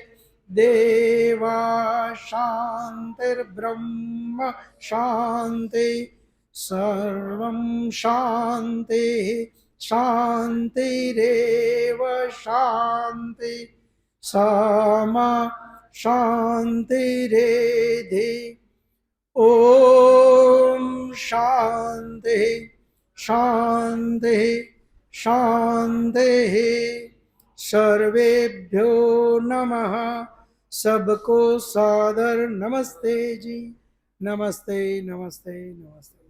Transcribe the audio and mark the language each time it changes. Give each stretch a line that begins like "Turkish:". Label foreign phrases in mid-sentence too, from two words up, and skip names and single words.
Sanskrit: દેવા શાંતિર્બ્રહ્મ શાંતિ સર્વં શાંતિ શાંતિરેવ શાંતિ સમા શાંતિરેધિ. ઓમ શાંતિ શાંતિ શાંતિ. सर्वेभ्यो नमः.
Hindi: सबको सादर नमस्ते जी. नमस्ते नमस्ते नमस्ते.